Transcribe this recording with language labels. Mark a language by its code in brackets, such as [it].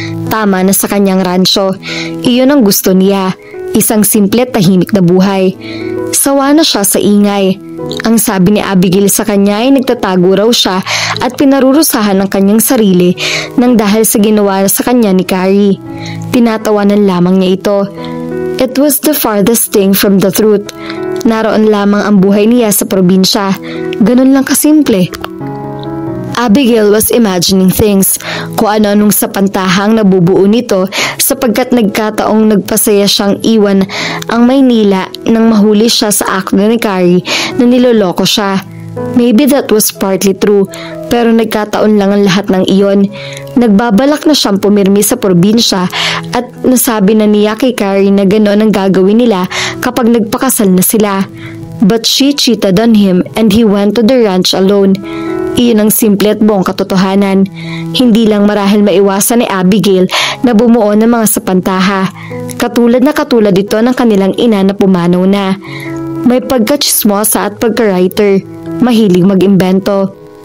[tl] Tama na sa kanyang rancho. Iyon ang gusto niya. Isang simple at tahimik na buhay. Sawa na siya sa ingay. Ang sabi ni Abigail sa kanya ay nagtatago raw siya at pinarurusahan ng kanyang sarili nang dahil sa ginawa sa kanya ni Carrie. Tinatawanan lamang niya ito. [en] It was the farthest thing from the truth. [tl] Naroon lamang ang buhay niya sa probinsya. Ganun lang kasimple. [en] Abigail was imagining things, [tl] kung ano-anong sa pantahang nabubuo nito sapagkat nagkataong nagpasaya siyang iwan ang Maynila nang mahuli siya sa akto ni Carrie na niloloko siya. [en] Maybe that was partly true, [tl] pero nagkataon lang ang lahat ng iyon. Nagbabalak na siyang pumirmi sa probinsya at nasabi na niya kay Carrie na gano'n ang gagawin nila kapag nagpakasal na sila. [en] But she cheated on him and he went to the ranch alone. [tl] Iyon ang simple at buong katotohanan. Hindi lang marahil maiwasan ni Abigail na bumuo ng mga sapantaha. Katulad ito ng kanilang ina na pumanaw na. May pagka-chismosa at pagka-writer. Mahilig mag-imbento.